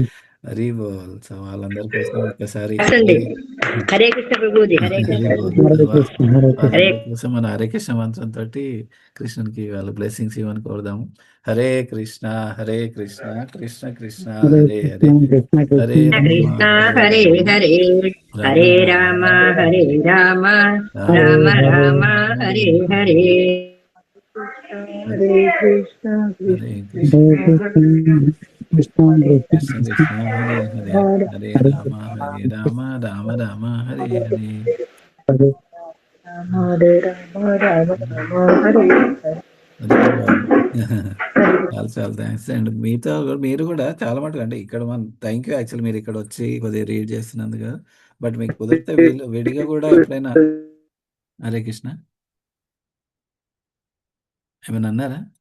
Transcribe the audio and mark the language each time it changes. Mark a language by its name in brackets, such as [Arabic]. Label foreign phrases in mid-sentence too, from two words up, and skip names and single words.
[Telugu] హరి బోల్. సో వాళ్ళందరి కోసం ఒకసారి రాసండి. హరే కృష్ణ ప్రభుజీ. హరే హరి కృష్ణ. బోల్. హరే కృష్ణ. హరే కృష్ణ. హరే వాళ్ళందరి కోసం మన హరే కృష్ణ మంత్రంతో కృష్ణునికి వాళ్ళ బ్లెస్సింగ్స్ ఇవ్వని కోరుదాము. హరే కృష్ణ హరే కృష్ణ కృష్ణ కృష్ణ హరే హరే హరే కృష్ణ కృష్ణ హరే కృష్ణ. కృష్ణ హరే హరే హరే రామ హరే రామ రామ రామ హరే హరే. హరే కృష్ణ హరే హరే కృష్ణ కృష్ణ కృష్ణ కృష్ణ కృష్ణ హరే హరే హరే రామ రామ రామ రామ హరే హరే. హరే హరే రామ రామ రామ హరే హరే. చాలా చాలా [English] thanks and [Telugu] మీతో మీరు కూడా చాలా మటుకు అంటే ఇక్కడ మన [English] thank you actual [Telugu] మీరు ఇక్కడ వచ్చి కొద్దిగా రీడ్ చేస్తున్నందుకు. బట్ మీకు కుదిరితే వీళ్ళు విడిగా కూడా ఎప్పుడైనా హరే కృష్ణ ఏమైనా అన్నారా?